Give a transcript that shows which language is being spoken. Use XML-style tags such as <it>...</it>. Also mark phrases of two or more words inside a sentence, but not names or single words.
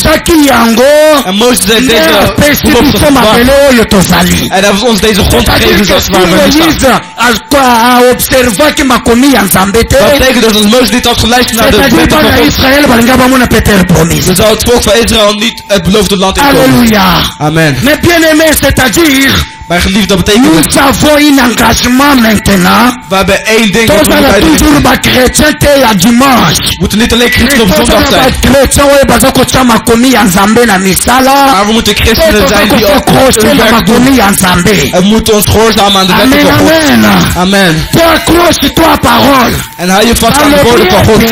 <nl>En Mozes heeft deze belofte gebracht. En hij heeft ons deze grond gegeven zoals waar we nu staan. Dat betekent dus als Mozes niet had geluisterd naar de wetten van God, dan zou het volk van Israël niet het beloofde land inkomen. Alléluia. Amen.</nl> <fr>Mais bien aimé, c'est-à-dire,</fr> <nl>mijn geliefde, dat betekent</nl> <fr>nous avons un engagement maintenant.</fr> <nl>We hebben één ding wat we moeten uitvoeren. We moeten niet alleen christen op zondag zijn. Maar we moeten christenen zijn die ook hun werk doen. En we moeten ons gehoorzamen aan de wetten van God. Amen. En hou je vast aan de woorden van God.</nl>